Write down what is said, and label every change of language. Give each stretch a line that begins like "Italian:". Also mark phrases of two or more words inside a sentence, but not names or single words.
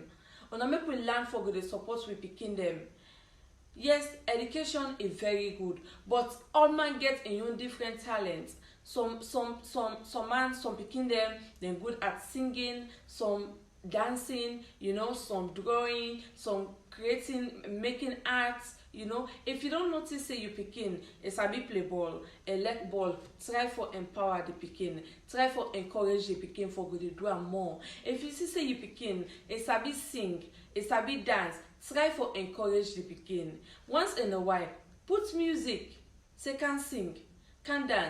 Nigerian Pidgin: When I make we learn for good, they support we picking them. Yes, education is very good, but all man get a own different talents. Some man, some pikin them, they're good at singing, some dancing, you know, some drawing, some creating, making arts, you know. If you don't notice say you pikin, a sabi play ball, a let ball, try for empower the pikin, try for encourage the pikin for good to do more. If you see say you pikin, a sabi sing, a sabi dance, try for encourage the pikin. Once in a while, put music, say can sing, can dance.